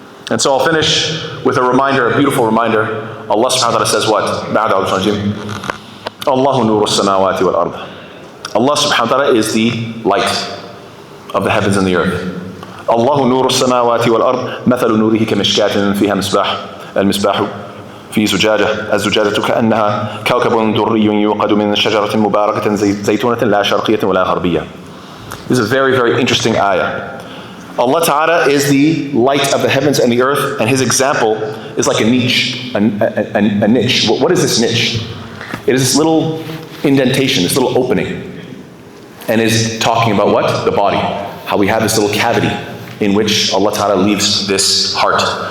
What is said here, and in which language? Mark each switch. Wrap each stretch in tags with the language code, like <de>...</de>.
<en>And so I'll finish with a reminder, a beautiful reminder. Allah subhanahu wa ta'ala says what?</en> <ar>Allahu nuru as-samawati wal ard.</ar> <en>Allah subhanahu wa ta'ala is the light of the heavens and the earth.</en> <ar>Allahu nuru as-samawati wal ard. Mathalu nurihi kamishkatin fiha misbah. Al-misbahu في زجاجة الزجاجة كأنها كوكب دري يوقد من شجرة مباركة زيتونة لا شرقية ولا غربية.</ar> <en>This is a very, very interesting ayah. Allah Ta'ala is the light of the heavens and the earth, and His example is like a niche. A niche. What is this niche? It is this little indentation, this little opening. And is talking about what? The body. How we have this little cavity in which Allah Ta'ala leaves this heart.</en>